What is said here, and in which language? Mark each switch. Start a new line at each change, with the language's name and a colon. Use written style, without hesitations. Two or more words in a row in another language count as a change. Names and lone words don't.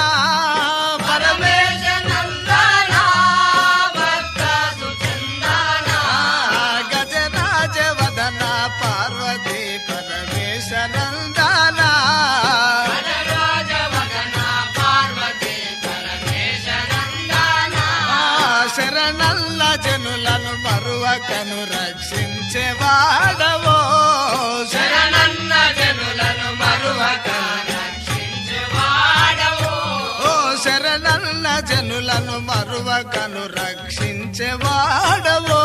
Sanskrit: परमेश नंदना भक्त सुचंदना। गजराज वदना पार्वती परमेश नंदना। गजराज वदना पार्वती परमेश नंदना।
Telugu: శరణల్ల జనులను మరువకను రక్షించేవాడవో. శరణన్న జనులను మరువకను రక్షించేవాడవో. ఓ శరణన్న జనులను మరువకను రక్షించేవాడవో.